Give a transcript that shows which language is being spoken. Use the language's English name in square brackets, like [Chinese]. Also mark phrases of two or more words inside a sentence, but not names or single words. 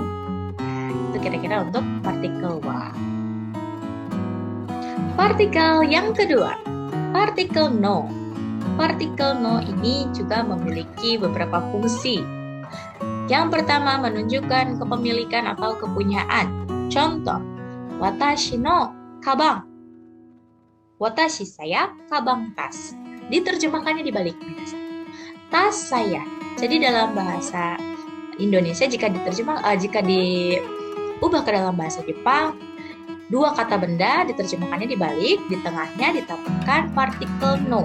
[Indonesian] Nah, itu kira-kira untuk partikel wa. Partikel yang kedua, partikel no. Partikel no ini juga memiliki beberapa fungsi. Yang pertama, menunjukkan kepemilikan atau kepunyaan. Contoh, [Japanese] 私のかばん. [Indonesian] Watashi saya, kabang tas. Diterjemahkannya dibalik. Tas saya. Jadi dalam bahasa Indonesia jika diubah ke dalam bahasa Jepang, dua kata benda diterjemahkannya dibalik, di tengahnya ditambahkan partikel no.